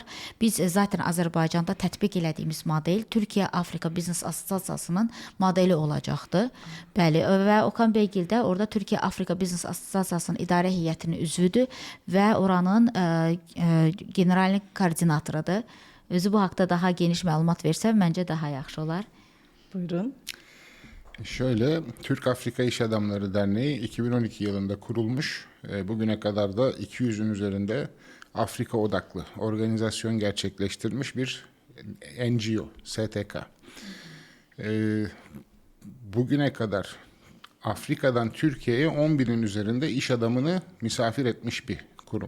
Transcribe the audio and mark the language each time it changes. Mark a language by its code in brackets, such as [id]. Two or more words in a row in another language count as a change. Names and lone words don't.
[az] Biz zaten Azərbaycanda tətbiq elədiyimiz model Türkiyə-Afrika Biznes Assosiasiyasının modeli olacaqdır. Bəli, və Okan Beygil də orada Türkiyə-Afrika Biznes Assosiasiyasının idarə heyətinin üzvüdür və oranın general koordinatorudur. Özü bu haqda daha geniş məlumat versə, məncə daha yaxşı olar. Buyurun. [tr] Şöyle, Türk-Afrika İş Adamları Derneği 2012 yılında kurulmuş. Bugüne kadar da 200'ün üzerinde Afrika odaklı organizasyon gerçekleştirmiş bir NGO, STK. Bugüne kadar Afrika'dan Türkiye'ye 10.000'in üzerinde iş adamını misafir etmiş bir kurum.